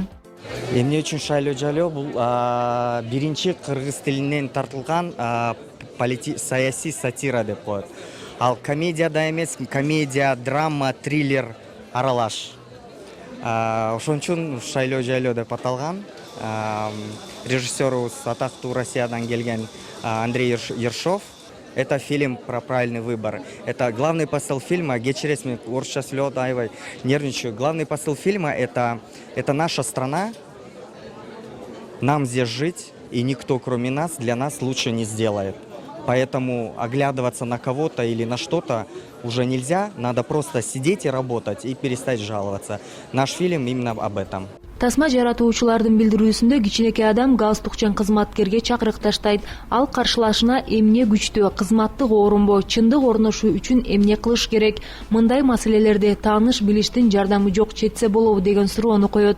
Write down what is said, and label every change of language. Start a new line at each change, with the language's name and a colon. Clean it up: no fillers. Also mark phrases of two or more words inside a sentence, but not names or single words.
Kyrgyz: Эмне үчүн Шайлоо жайлоо бул биринчи кыргыз тилинен тартылган саясий сатира деп коет. Ал комедия да эмес, комедия, драма, триллер аралаш. Ошон үчүн Шайлоо жайлоо деп аталган. Режиссерубуз атактуу Россиядан келген Андрей Ершов.
Russian: Это фильм про правильный выбор. Это главный посыл фильма.
Kyrgyz: Кечиресиз, мен орусча сүйлөп аябай нервничаю.
Russian: Главный посыл фильма это наша страна. Нам здесь жить, и никто, кроме нас, для нас лучше не сделает. Поэтому оглядываться на кого-то или на что-то уже нельзя. Надо просто сидеть и работать, и перестать жаловаться. Наш фильм именно об этом.
Kyrgyz: Тасма жаратуучулардын билдирүүсүндө кичинекей адам галстукчан кызматкерге чакырык таштайт. Ал каршылашына эмне күчтүү, кызматтык оорунбу, чындык орношуу үчүн эмне кылыш керек, мындай маселелерде тааныш билиштин жардамы жок четсе болобу деген суроону коет.